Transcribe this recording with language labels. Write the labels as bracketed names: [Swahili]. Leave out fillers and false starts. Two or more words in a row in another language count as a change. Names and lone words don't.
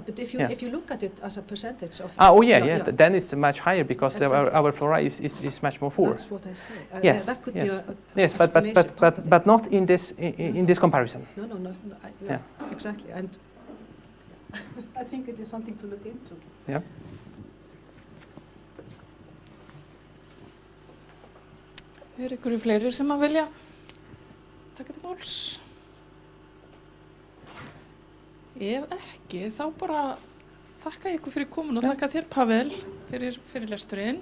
[English] But if you look at it as a percentage of. Then it's much higher because exactly. our flora is much more poor. That's what I say. Yes. That could be a yes, but not in this comparison. No. Exactly. And I think it is something to look into. Yeah. [Icelandic] Ykkur fleiri sem að vilja taka til máls? Ef ekki, þá bara þakka ykkur fyrir komin og þakka þér, Pavel, fyrir fyrirlesturinn.